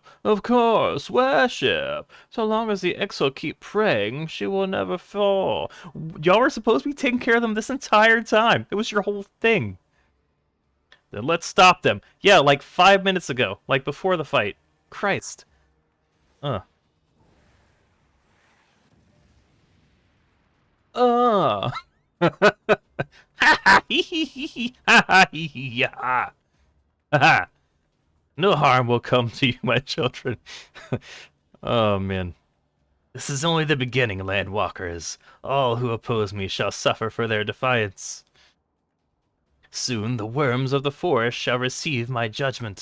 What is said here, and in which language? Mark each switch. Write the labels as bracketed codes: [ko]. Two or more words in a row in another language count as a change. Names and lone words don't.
[en] Of course, worship. So long as the Exo keep praying, she will never fall. Y'all were supposed to be taking care of them this entire time. It was your whole thing. Then let's stop them. Yeah, like 5 minutes ago, like before the fight. Christ. Uh. Ha ha hee hee hee ha ha hee hee ya. Ha. No harm will come to you, my children. Oh, man. This is only the beginning, landwalkers. All who oppose me shall suffer for their defiance. Soon the worms of the forest shall receive my judgment.